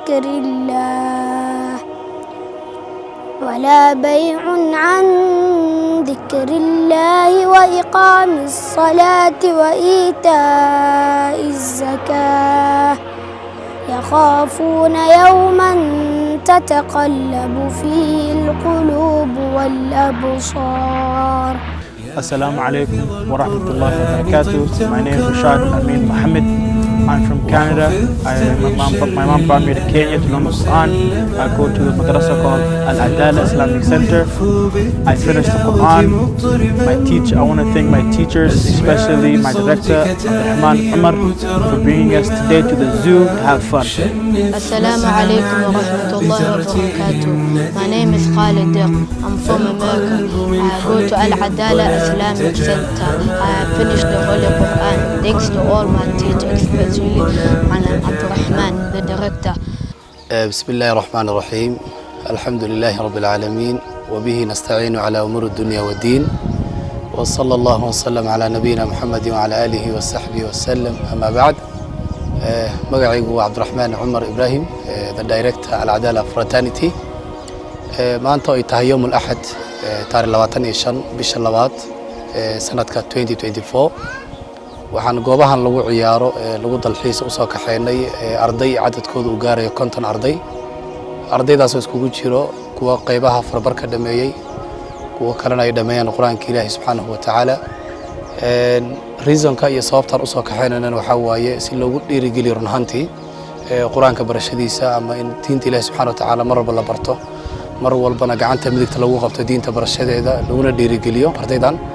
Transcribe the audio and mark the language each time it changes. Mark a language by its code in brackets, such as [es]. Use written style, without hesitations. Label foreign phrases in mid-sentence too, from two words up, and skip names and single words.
[ar] ذكر الله وإقام الصلاة وإيتاء الزكاة يخافون يوما تتقلب فيه القلوب والأبصار. السلام عليكم ورحمة الله وبركاته. [en] My name is Rashad Amin Mohammed. I'm from Canada. My mom brought me to Kenya to learn the Quran. I go to a madrasa called Al-Adala Islamic Center. I finished the Quran. I want to thank my teachers, especially my director, Abdurrahman Umar, for bringing us today to the zoo to have fun. [ar] السلام عليكم ورحمة الله وبركاته. [en] My name is Khalid Diq. I'm from America. I go to Al-Adala Islamic Center. I have finished the Holy Quran. Thanks to all my teachers, especially Malam Abdurrahman, the director. [ar] بسم الله الرحمن الرحيم الحمد لله رب العالمين وبه نستعين على أمور الدنيا والدين وصلى الله وسلم على نبينا محمد وعلى آله وصحبه وسلم أما بعد [so] magacaygu waa Cabdiraxmaan Cumar Ibraahim [en] the director [so] Al-Adala Fraternity maanta ay tahay [ar] يوم الأحد [so] taariikh 25 bisha labaad sanadka 2024 waxaan goobahan lagu ciyaaro lagu dalxiis u soo kaxeynay arday cadadkoodu u gaarayo 50 ardaydaas oo iskugu jiro kuwa qaybaha farbarka dhameeyay kuwa kalena ay dhameeyaan quraanka Ilaahay [ar] سبحانه وتعالى [so] reasonka iyo sababtan u soo kaxeynayna waxa waaye si loogu dhiirigeliyo runtii quraanka barashadiisa ama in diinta Ilaahay [ar] سبحانه وتعالى [so] mar walba la barto mar walbana gacanta midigta lagu qabto diinta barashadeeda laguna dhiirigeliyo ardaydan